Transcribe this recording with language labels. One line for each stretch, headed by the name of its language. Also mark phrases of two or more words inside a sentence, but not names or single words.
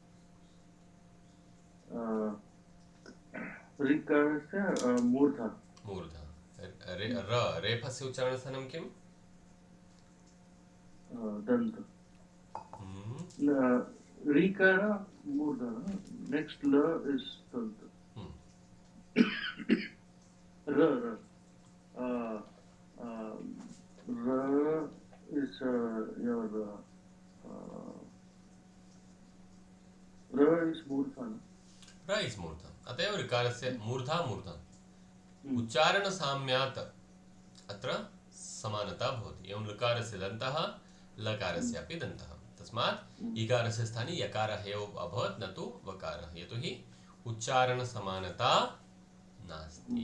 Sanskrit: ऋकारस्य मूर्धा। रेफस्य उच्चारणस्थानं किम्? दन्त। ऋकार मूर्धा,
English: next la is दन्त। र is your र is मूर्धा।
Sanskrit: र इस् मूर्धा, अत एव ऋकारस्य मूर्धा मूर्धा। उच्चारणसाम्यात् अत्र समानता भवति। एवं ऋकारस्य दन्तः, लकारस्यापि दन्तः। तस्मात् इकारस्य स्थाने यकारः एव अभवत्, न तु वकारः, यतोहि उच्चारणसमानता नास्ति।